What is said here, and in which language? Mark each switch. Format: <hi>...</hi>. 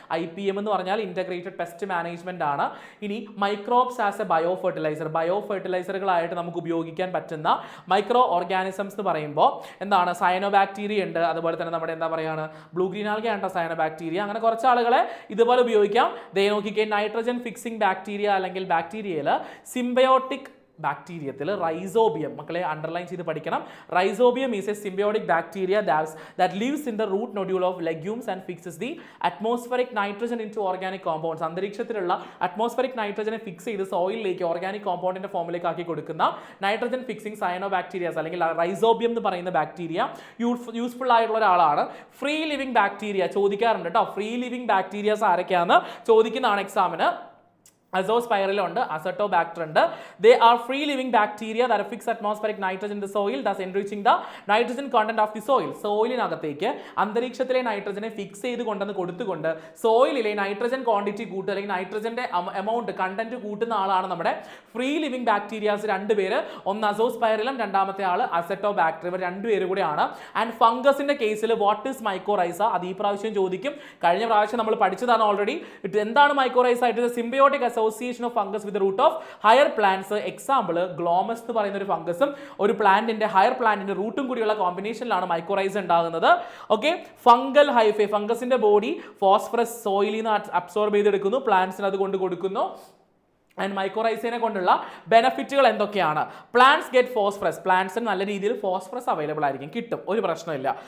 <ml>IPM എന്ന് പറഞ്ഞാൽ integrated pest management ആണ്. ഇനി മൈക്രോബ്സ് ആസ് എ ബയോ ഫെർട്ടിലൈസറുകളായിട്ട് നമുക്ക് ഉപയോഗിക്കാൻ പറ്റുന്ന മൈക്രോ ഓർഗാനിസംസ് എന്ന് പറയുമ്പോൾ എന്താണ്, സയനോബാക്ടീരിയ ഉണ്ട്, അതുപോലെ തന്നെ നമ്മുടെ എന്താ പറയുക ബ്ലൂ ഗ്രീൻ ആൽഗ ആണ് സയനോബാക്ടീരിയ. അങ്ങനെ കുറച്ച് ആളുകളെ ഇതുപോലെ ഉപയോഗിക്കാം. ദേ നോക്കിക്കേ, നൈട്രജൻ ഫിക്സിംഗ് ബാക്ടീരിയ അല്ലെങ്കിൽ ബാക്ടീരിയയിൽ സിംബയോട്ടിക് ബാക്ടീരിയത്തിൽ റൈസോബിയം, മക്കളെ അണ്ടർലൈൻ ചെയ്ത് പഠിക്കണം.</ml> <en>Rhizobium is a symbiotic bacteria that lives in the root nodule of legumes and fixes the atmospheric nitrogen into organic compounds.</en> <ml>അന്തരീക്ഷത്തിലുള്ള atmospheric നൈട്രജനെ fix ചെയ്ത് സോയിലിലേക്ക് ഓർഗാനിക് കോമ്പൗണ്ടിന്റെ ഫോമിലേക്ക് ആക്കി കൊടുക്കുന്ന നൈട്രജൻ ഫിക്സിംഗ് സയനോബാക്ടീരിയാസ് അല്ലെങ്കിൽ rhizobium എന്ന് പറയുന്ന ബാക്ടീരിയ യൂസ്ഫുൾ ആയിട്ടുള്ള ഒരാളാണ്. ഫ്രീ ലിവിംഗ് ബാക്ടീരിയ ചോദിക്കാറുണ്ട് കേട്ടോ. ഫ്രീ ലിവിംഗ് ബാക്ടീരിയാസ് ആരൊക്കെയാണെന്ന് ചോദിക്കുന്നതാണ് എക്സാമിന്. അസോസ്പൈറലുണ്ട്, അസറ്റോബാക്ടർ ഉണ്ട്.</ml> <en>They are free living bacteria that fix atmospheric nitrogen in the soil thus enriching the nitrogen content of the soil.</en> <ml>സോയിലിനകത്തേക്ക് അന്തരീക്ഷത്തിലെ നൈട്രജനെ ഫിക്സ് ചെയ്ത് കൊണ്ടുവന്ന് കൊടുത്തുകൊണ്ട് സോയിലിലെ നൈട്രജൻ ക്വാണ്ടിറ്റി കൂട്ടുക അല്ലെങ്കിൽ നൈട്രജന്റെ എമൗണ്ട് കണ്ടന്റ് കൂട്ടുന്ന ആളാണ് നമ്മുടെ ഫ്രീ ലിവിംഗ് ബാക്ടീരിയാസ്. രണ്ടുപേര്, ഒന്ന് അസോസ്പൈറലും രണ്ടാമത്തെ ആള് അസറ്റോബാക്ടർ. ഇവർ രണ്ടുപേരും കൂടെയാണ്. ആൻഡ് ഫംഗസിന്റെ കേസിൽ</ml> <en>what is mycorrhiza,</en> <ml>അത് ഈ പ്രാവശ്യം ചോദിക്കും. കഴിഞ്ഞ പ്രാവശ്യം നമ്മൾ പഠിച്ചതാണ് ഓൾറെഡി. എന്താണ് mycorrhiza?</ml> <en>It is symbiotic association of fungus with the root of higher plants.</en> <ml>Example ഗ്ലോമസ് എന്ന് പറയുന്ന ഒരു ഫംഗസും ഒരു പ്ലാന്റിന്റെ ഹയർ പ്ലാന്റിന്റെ റൂട്ടും കൂടിയുള്ള കോമ്പിനേഷനിലാണ് മൈക്കോറൈസ ഉണ്ടാകുന്നത്. Okay, fungal hyphae, ഫംഗസിന്റെ body phosphorus സോയിലിൽ നിന്ന് അബ്സോർബ് ചെയ്തെടുക്കുന്നു, പ്ലാന്റ്സിന് അത് കൊണ്ട് കൊടുക്കുന്നു. ആൻഡ് മൈക്കോറൈസിനെ കൊണ്ടുള്ള ബെനഫിറ്റുകൾ എന്തൊക്കെയാണ്?</ml> <en>plants get phosphorus,</en> <ml>പ്ലാന്റ്സിന് നല്ല രീതിയിൽ ഫോസ്ഫറസ് അവൈലബിൾ ആയിരിക്കും, കിട്ടും, ഒരു പ്രശ്നമില്ല.</ml>